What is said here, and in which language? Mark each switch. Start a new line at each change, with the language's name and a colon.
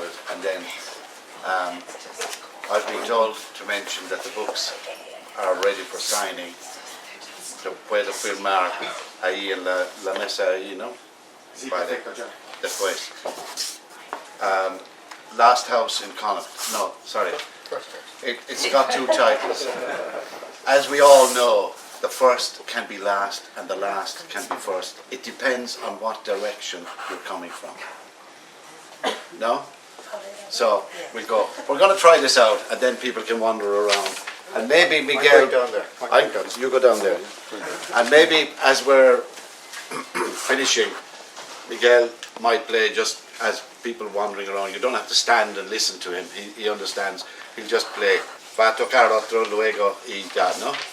English: and then I've been told to mention that the books are ready for signing.
Spanish: Puedo firmar ahí en la mesa ahí, ¿no? Sí, Vale. perfecto, John. Después.
English: Last House in Connacht. No, sorry. It's got two titles. As we all know, the first can be last and the last can be first. It depends on what direction you're coming from. No? So we'll go. We're going to try this out and then people can wander around. And maybe Miguel, down there. you go down there. And maybe as we're finishing, Miguel might play just as people wandering around. You don't have to stand and listen to him. He understands. He'll just play.
Spanish: Va a tocar otro luego y ya, ¿no?